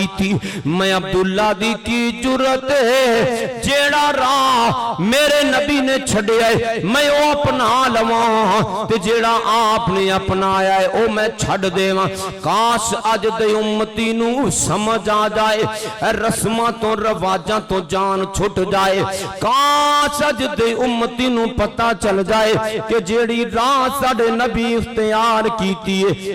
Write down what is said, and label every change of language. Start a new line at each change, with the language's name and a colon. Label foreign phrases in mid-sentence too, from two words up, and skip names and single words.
Punjabi: تھی میں عبداللہ دی کی جرأت جیہڑا راہ میرے نبی نے چھڑیا ہے میں او اپنا لواں تے جیڑا آپ نے اپنایا ہے او میں چھڑ دیواں کاش اج دے امتی نو سمجھ آ جائے رسماں تو رواجاں تو جان چھٹ جائے کاش اج دے امتی نو پتہ چل جائے کہ جیڑی راہ ساڈے نبی اختیار کیتی ہے